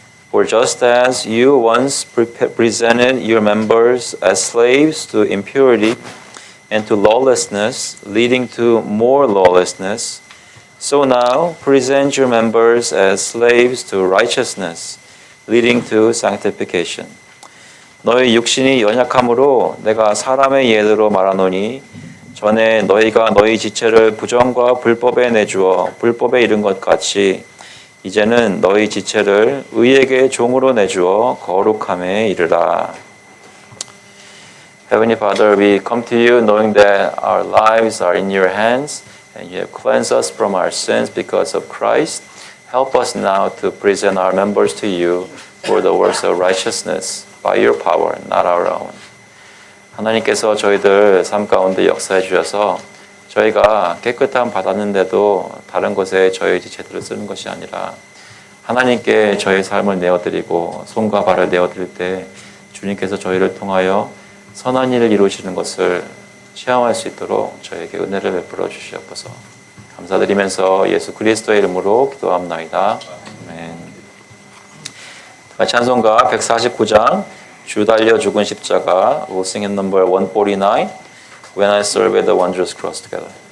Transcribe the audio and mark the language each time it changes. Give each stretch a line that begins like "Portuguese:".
English: For just as you once presented your members as slaves to impurity and to lawlessness, leading to more lawlessness, so now present your members as slaves to righteousness, leading to sanctification.
Korean: 너희 육신이 연약함으로 내가 사람의 예대로 말하노니 전에 너희가 너희 지체를 부정과 불법에 내주어 불법에 이른 것 같이 이제는 너희 지체를 의에게 종으로 내주어 거룩함에 이르라.
English: Heavenly Father, we come to you knowing that our lives are in your hands and you have cleansed us from our sins because of Christ. Help us now to present our members to you for the works of righteousness by your power, not our own.
Korean: 하나님께서 저희들 삶 가운데 역사해 주셔서 저희가 깨끗함 받았는데도 다른 곳에 저희 지체들을 쓰는 것이 아니라 하나님께 저희 삶을 내어드리고 손과 발을 내어드릴 때 주님께서 저희를 통하여 선한 일을 이루시는 것을 체험할 수 있도록 저에게 은혜를 베풀어 주시옵소서. 감사드리면서 예수 그리스도의 이름으로 기도합나이다. 아멘. 찬송가 149장 주 달려 죽은 십자가
English: We'll sing in number 149 When I serve at the wondrous cross together.